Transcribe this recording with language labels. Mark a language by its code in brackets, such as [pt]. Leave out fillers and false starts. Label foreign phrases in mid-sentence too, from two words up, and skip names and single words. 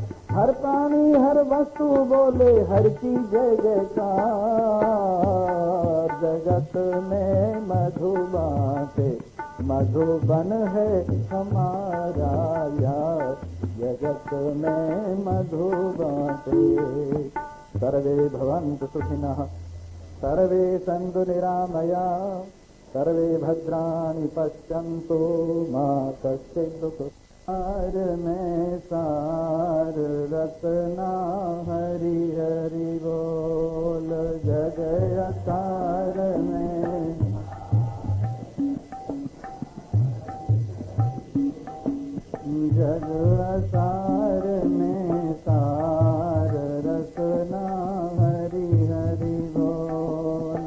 [hi] हर प्राणी हर वस्तु बोले हर की जय जयकार। जगत में मधु बाटे। मधुबन है हमारा यार, जगत में मधु बाटे। [sa] सर्वे भवन्तु सुखिनः, सर्वे सन्तु निरामयाः, सर्वे भद्राणि पश्यन्तु मा कश्चित् दुःखम्। [hi] सार में सार रत्ना हरि हरि बोल। जग सार में जग सार में सार रत्ना हरि हरि बोल।